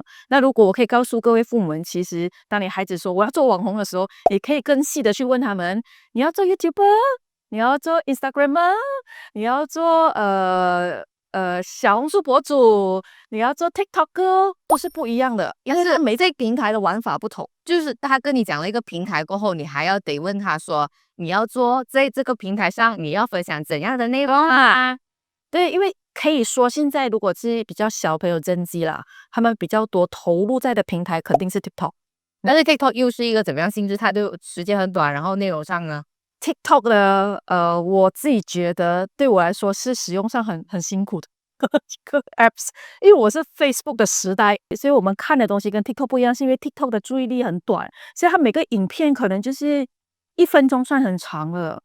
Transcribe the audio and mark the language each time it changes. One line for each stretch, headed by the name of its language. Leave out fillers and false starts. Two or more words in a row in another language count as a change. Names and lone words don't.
Chinese: 那如果我可以告訴各位父母們，其實當你孩子說我要做網紅的時候，也可以更細的去問他們，你要做 YouTuber， 你要做 Instagramer， 你要做小紅書博主，你要做 TikToker， 都是不一樣的，但是每這個平台的玩法不同，就是他跟你講了一個平台過後，你還要得問他說，你要做在這個平台上，你要分享怎樣的內容啊？對，因為可以說現在如果是比較小朋友 Gen Z 啦，他們比較多投入在的平台肯定是 TikTok，但是 TikTok 又是一個怎麼樣性質？它的時間很短，然後內容上呢？TikTok 呢，我自己覺得對我來說是使用上很辛苦的一個 apps， 因為我是 Facebook 的時代，所以我們看的東西跟 TikTok 不一樣，是因為 TikTok 的注意力很短，所以它每個影片可能就是1分鐘算很長了。